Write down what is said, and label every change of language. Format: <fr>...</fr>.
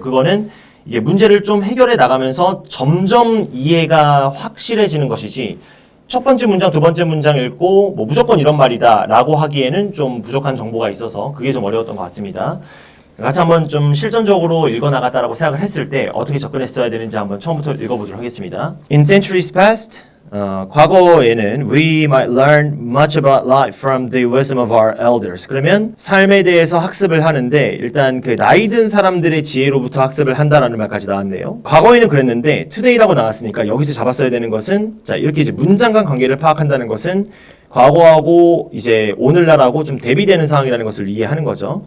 <ko>그거는 이게 문제를 좀 해결해 나가면서 점점 이해가 확실해지는 것이지, 첫 번째 문장, 두 번째 문장 읽고 뭐 무조건 이런 말이다 라고 하기에는 좀 부족한 정보가 있어서 그게 좀 어려웠던 것 같습니다. 같이 한번 좀 실전적으로 읽어나갔다라고 생각을 했을 때 어떻게 접근했어야 되는지 한번 처음부터 읽어보도록 하겠습니다.</ko> <en>In centuries past,</en> <ko>과거에는</ko> <en>we might learn much about life from the wisdom of our elders.</en> <ko>그러면 삶에 대해서 학습을 하는데 일단 그 나이 든 사람들의 지혜로부터 학습을 한다라는 말까지 나왔네요. 과거에는 그랬는데 today라고 나왔으니까 여기서 잡았어야 되는 것은, 자, 이렇게 이제 문장 간 관계를 파악한다는 것은 과거하고 이제 오늘날하고 좀 대비되는 상황이라는 것을 이해하는 거죠.</ko>